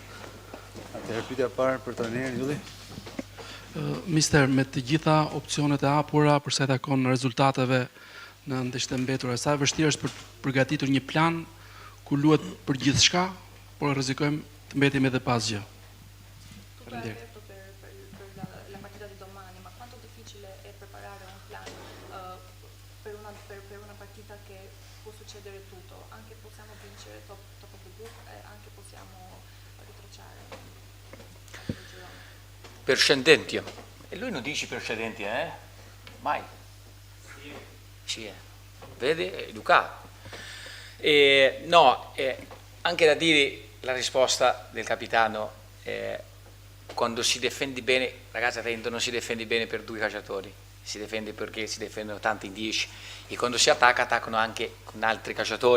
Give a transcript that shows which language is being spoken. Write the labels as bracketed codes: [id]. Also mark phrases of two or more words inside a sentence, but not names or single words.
[sq] Atëherë pyetja parë për trajnerin Ylli. Mister, me të gjitha opcionet e hapura për sa i takon rezultateve në ndeshjet e mbetura, sa e vështirë është për përgatitur një plan ku luhet për gjithçka, por rrezikojmë të mbetim edhe pa asgjë. Faleminderit. [it] La partita di domani, ma quanto difficile è preparare un plan per una partita che può succedere tutto, anche possiamo vincere [en] top of the group [it] e anche possiamo ritracciare. [sq] Përshëndetje. [it] E lui non dice përshëndetje, Mai. Sì. Vede, educato. No, anche da dire la risposta del capitano, quando si difende bene, ragazzi, attento, non si difende bene per due calciatori, si difende perché si difendono tanti in 10 e quando si attacca, attaccano anche con altri calciatori.